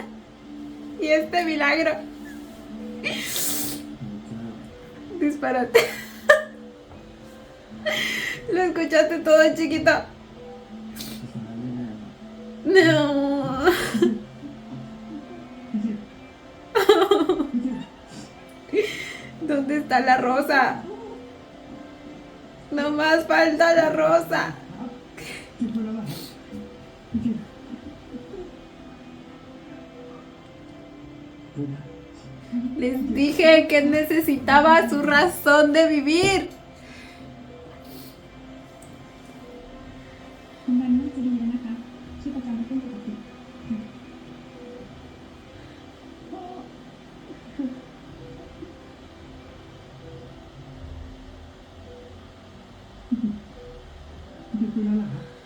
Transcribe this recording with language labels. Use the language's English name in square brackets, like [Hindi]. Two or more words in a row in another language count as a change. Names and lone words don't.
[Spanish] Y este milagro. Disparate. Lo escuchaste todo, chiquito. [Thai] ภาษาไม่ได้หรอก [Spanish] No. [Thai] พี่กิต [Spanish] ¿Dónde está la rosa? No más falta la rosa. [Thai] กิตเป็นอะไรพี่กิต ดูนะ [Spanish] Les dije que necesitaba su razón de vivir. [Thai] คุณแม่น่าจะดีแล้วนะคะชีพจรไม่เป็นปกติ พี่กิตเป็นอะไรครับ